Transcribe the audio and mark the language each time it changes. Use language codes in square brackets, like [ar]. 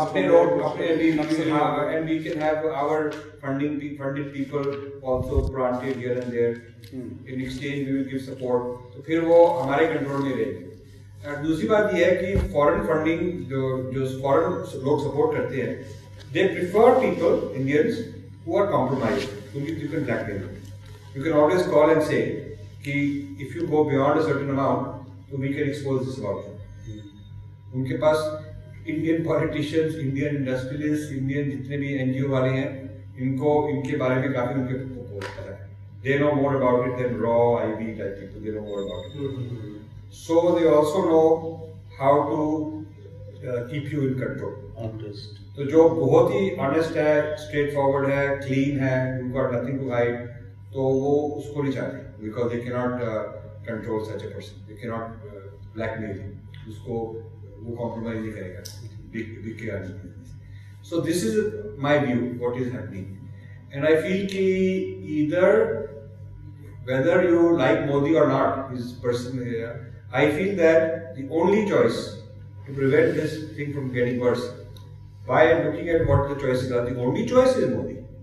[en] अपने रोड अपने and we can have our funded people also planted here and there, in exchange we will give support, [hi] तो फिर वो हमारे control में रहेगी। और दूसरी बात ये है कि फॉरेन फंडिंग जो फॉरेन लोग सपोर्ट करते हैं, [en] they prefer people Indians who are compromised, [hi] क्योंकि [en] you can blackmail them. You can always call and say कि if you go beyond a certain amount, तो we can expose this about you. [hi] उनके पास Indian politicians, Indian industrialists, Indian जितने भी NGO वाले हैं, इनको इनके बारे में काफी उनके पता है. [en] They know more about it than raw IB type people. They know more about it. So they also know how to keep you in control. Honest. [hi] तो जो बहुत ही ऑनेस्ट है, स्ट्रेट फॉरवर्ड है, क्लीन है, उनको [en] nothing to hide, [hi] तो वो उसको नहीं चाहते, [en] because they can not control such a person, they can not blackmail him, [hi] उसको वो कॉम्प्रोमाइज नहीं करेगा, बिकेगा नहीं। [en] So this is my view what is happening, and I feel कि either whether you like Modi or not, his person, I feel that the only choice to prevent this thing from getting worse, by looking at what the choices are, the only choice is Modi.